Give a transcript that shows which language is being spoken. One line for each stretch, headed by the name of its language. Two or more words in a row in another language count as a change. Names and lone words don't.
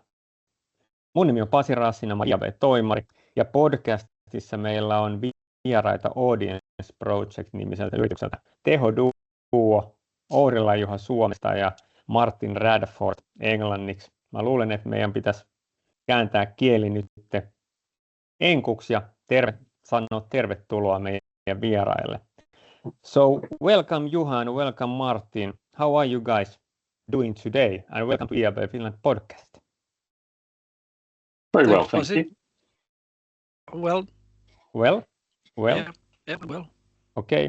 Finnish: Mun nimi on Pasi Raassinan, mä olen IAB-toimari ja podcastissa meillä on vieraita AudienceProject-nimiseltä yritykseltä tehoduo Ourila Juha Suomesta ja Martin Radford englanniksi. Mä luulen, että meidän pitäisi kääntää kieli nyt enkuksi ja sanoa tervetuloa meidän vieraille.
English: So welcome Juha and welcome Martin. How are you guys doing today? And welcome to IAB Finland podcast. Very well, thank you. Well. Yeah, well. Okay.